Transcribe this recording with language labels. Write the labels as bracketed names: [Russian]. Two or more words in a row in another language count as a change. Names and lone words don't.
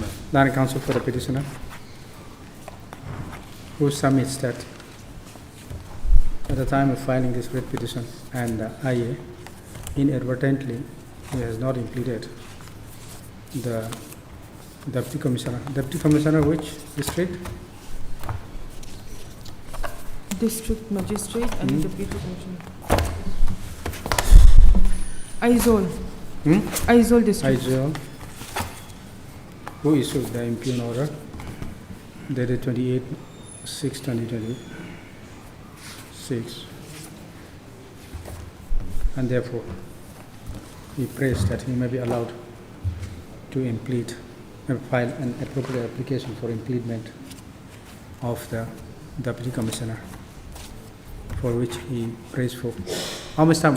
[English] Line counsel for the petitioner, who submits that at the time of filing this writ petition and IA, inadvertently, he has not impleaded the deputy commissioner. Deputy commissioner, which district? District Magistrate and Deputy Commissioner. Aizawl. Aizawl District. Aizawl, who issued the impugn order dated 28/6/2026, and therefore we prays that he may be allowed to implead and file an appropriate application for impleadment of the deputy commissioner, for which he prays for how much time?